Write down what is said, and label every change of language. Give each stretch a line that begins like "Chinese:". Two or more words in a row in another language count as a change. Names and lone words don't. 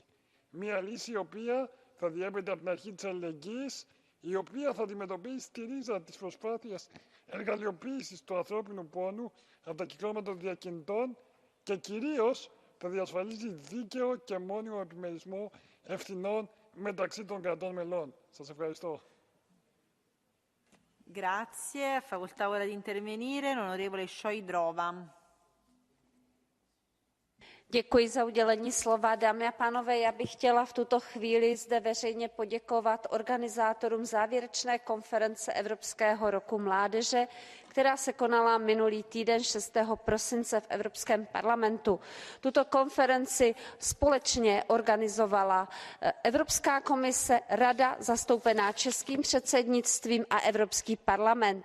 Greek: Μια λύση η οποία θα διέπεται από την αρχή της αλληλεγγύης, η οποία θα αντιμετωπίσει στη ρίζα της προσπάθειας εργαλειοποίησης του ανθρώπινου πόνου από τα κυκλώματα των διακινητών και κυρίως θα διασφαλίζει δίκαιο και μόνιμο επιμερισμό ευθυνών μεταξύ των κρατών μελών. Σας ευχαριστώ.
Italian: Grazie. Ha facoltà ora di intervenire l'onorevole Šojdrova.
Czech: Děkuji za udělení slova. Dámy a pánové, já bych chtěla v tuto chvíli zde veřejně poděkovat organizátorům závěrečné konference Evropského roku mládeže, která se konala minulý týden 6. prosince v Evropském parlamentu. Tuto konferenci společně organizovala Evropská komise, Rada zastoupená českým předsednictvím a Evropský parlament.